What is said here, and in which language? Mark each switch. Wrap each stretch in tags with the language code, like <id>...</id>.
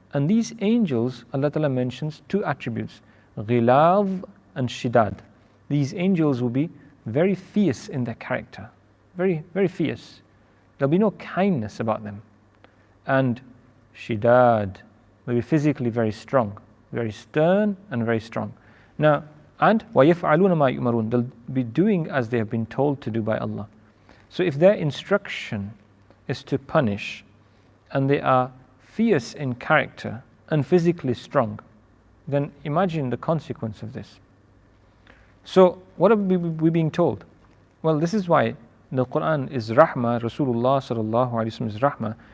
<en>And these angels, Allah Ta'ala mentions two attributes, Ghilav and Shidad. These angels will be very fierce in their character, very, very fierce. There'll be no kindness about them. And Shidad, they'll be physically very strong, very stern and very strong. Now, and</en> <ar>وَيَفْعَلُونَ مَا يُؤْمَرُونَ.</ar> <en>They'll be doing as they have been told to do by Allah. So if their instruction is to punish, and they are fierce in character and physically strong, then imagine the consequence of this. So what are we being told? Well, this is why the Quran is Rahmah, Rasulullah sallallahu alaihi wasallam is Rahmah.</en>